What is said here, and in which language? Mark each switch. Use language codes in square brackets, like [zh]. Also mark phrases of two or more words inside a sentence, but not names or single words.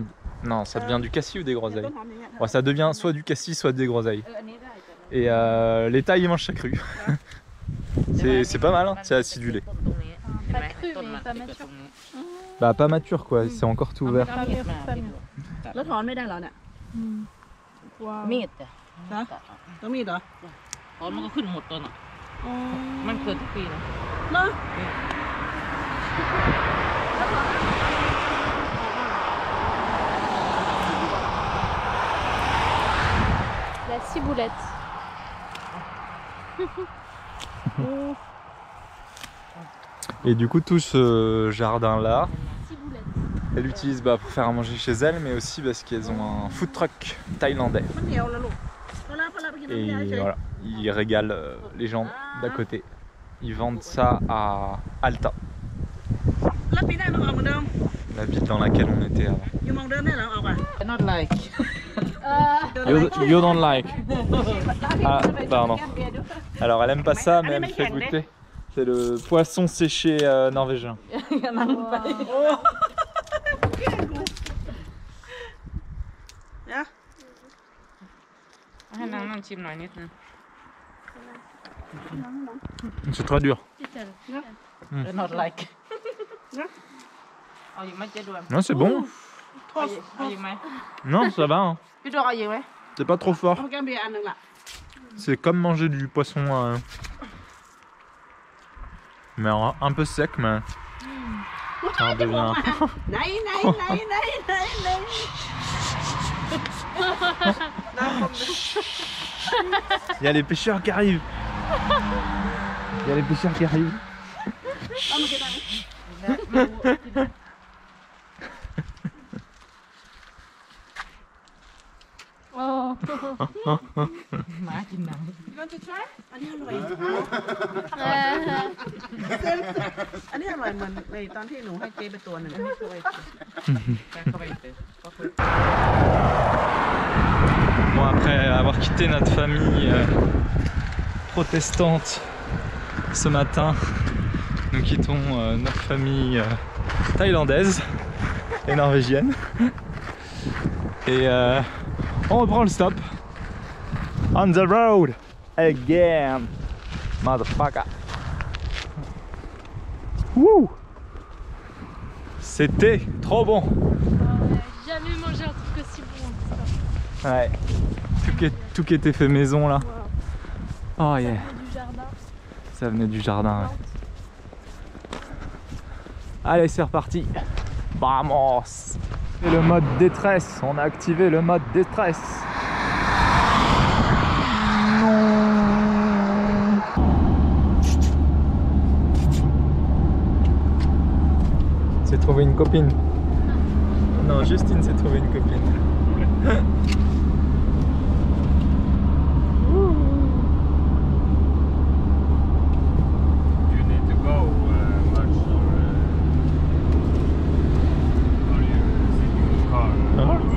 [fr] Non, ça devient du cassis ou des groseilles? Ouais, ça devient soit du cassis, soit des groseilles. Et les Thaïs, ils mangent ça cru. C'est pas mal, hein, c'est acidulé. Pas cru, mais pas mature. Bah pas mature quoi, c'est encore tout vert. Pas mûr, pas mûr. [th] แล้วถอนไม่ได้เหรอเนี่ย Wow. มีดจ้ะ ต้องมีดเหรอ ถอนมันก็ขึ้นหมดตัวน่ะ อ มันเกิดทุกปีนะ เนาะ [fr] La ciboulette. Et du coup, tout ce jardin-là, Ciboulette. elle l'utilise pour faire à manger chez elle, mais aussi parce qu'elles ont un food truck thaïlandais. [th] มันเหนียวแล้วลูกพอแล้วไปกิน [fr] Et [th] น้ำยาเฉย [fr] voilà, ils régalent les gens d'à côté. Ils vendent ça à Alta, [th] แล้วปีหน้าต้องออกเหมือนเดิม [fr] la ville dans laquelle on était avant. [th] อยู่มองเดิมได้เหรอออกอ่ะ [en] not like You don't like? [fr] Ah, pardon. Alors elle aime pas ça, mais elle me fait goûter. C'est le poisson séché norvégien. [th] นั่งไป นะ ให้น้องชิมหน่อยนิดนึง [fr] C'est très dur. [en] not like [th] เอาอีกไหมเจ๊ดวง [fr] Non, c'est bon. [th] เอาอีกไหม [fr] Non, ça va. Hein. [th] พี่ดวงเอาอีกไหม [fr] C'est pas trop fort. [th] เอาแก้มเบียร์อันหนึ่งล่ะ [fr] C'est comme manger du poisson. Mais un peu sec, mais. Ça redevient. [th] ไหนน้ำผม [fr] Il y a les pêcheurs qui arrivent. Il y a les pêcheurs qui arrivent. [th] เอามากินอะไร Oh. หมากินน้ำ อันนี้อร่อย อันนี้อร่อยเหมือนในตอนที่หนูให้เจ๊ไปตัวหนึ่งให้ช่วย เข้าไปเตะก็คือ [fr] Bon, après avoir quitté notre famille protestante ce matin, nous quittons notre famille thaïlandaise et norvégienne. Et on reprend le stop. [en] On the road again, motherfucker. [fr] Wouh! C'était trop bon. J'ai jamais mangé un truc aussi bon. Ça. Ouais. Tout qui était fait maison là. [en] Oh yeah. [fr] Du jardin. Ça venait du jardin. Ouais. Allez, c'est reparti. Vamos. Et le mode détresse. On a activé le mode détresse. Non. C'est trouvé une copine. Non, Justine s'est trouvé une copine. [en] You need to go much or are you sitting in the car all the way?